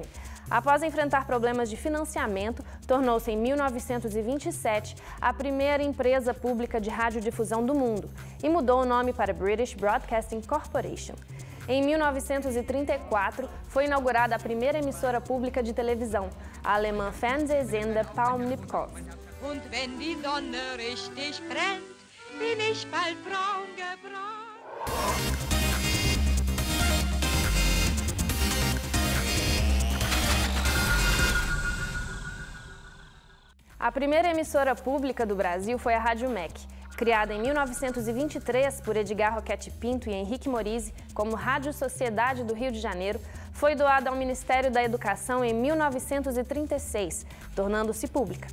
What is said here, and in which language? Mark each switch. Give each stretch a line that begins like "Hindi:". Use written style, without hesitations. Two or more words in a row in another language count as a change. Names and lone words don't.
Portuguese: Após enfrentar problemas de financiamento, tornou-se em 1927 a primeira empresa pública de radiodifusão do mundo e mudou o nome para British Broadcasting Corporation. Em 1934, foi inaugurada a primeira emissora pública de televisão, a alemã Fernsehsender Paul Nipkow.
German: Und wenn die Sonne richtig brennt, bin ich bald braun gebrannt.
Portuguese: A primeira emissora pública do Brasil foi a Rádio MEC. Criada em 1923 por Edgar Roquete Pinto e Henrique Morizzi como Rádio Sociedade do Rio de Janeiro, foi doada ao Ministério da Educação em 1936, tornando-se pública.